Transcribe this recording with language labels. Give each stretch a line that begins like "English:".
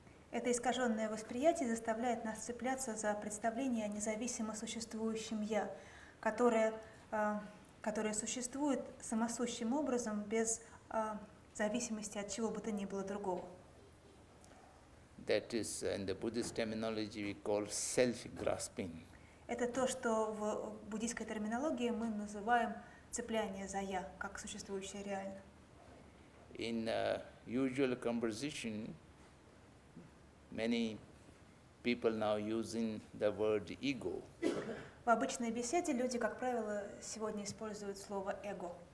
Russian: Это искаженное восприятие заставляет нас цепляться за представление о независимо существующем «я», которое существует самосущим образом без зависимости от чего бы то ни было другого.
English: That is, in the Buddhist terminology, we call self-grasping.
Russian: Это то, что в буддийской терминологии мы называем цепляние за «я», как существующее реально.
English: In usual conversation, many people now using the word ego.
Russian: В обычной беседе люди, как правило, сегодня используют слово «эго».